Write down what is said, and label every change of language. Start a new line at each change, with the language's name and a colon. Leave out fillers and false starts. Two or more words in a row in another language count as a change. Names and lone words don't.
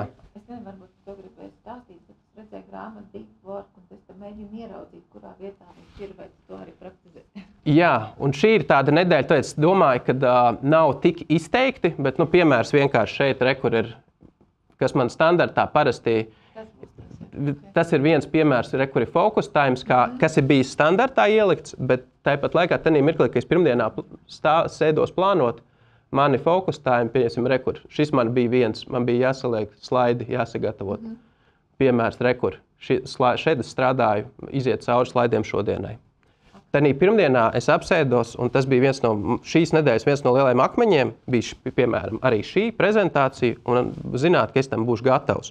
Latvian: Es nezinu, varbūt to gribēju stāstīt, bet es redzēju grāmatu Deep Work, un es tam mēģinu ieraudzīt, kurā vietā viņš ir, vai to arī praktizēt. Jā, un šī ir tāda nedēļa, tāpēc domāju, ka nav tik izteikti, bet, piemērs vienkārši šeit, kur ir, kas man standartā parasti, tas ir viens piemērs, kur ir
English: focus times,
Latvian: kas ir bijis standartā ielikts, bet tāpat laikā tajā mirklī, ka es pirmdienā sēdos plānot, mani
English: focus time,
Latvian: pieņemsim, šis man bija viens, man bija jāsaliek slaidi, jāsagatavot. Piemērs, šeit es strādāju, iziet cauri slaidiem šodienai. Tanī pirmdienā es apsēdos, un tas bija šīs nedēļas viens no lielajiem akmeņiem, bija, piemēram, arī šī prezentācija, un zināt, ka es tam būšu gatavs.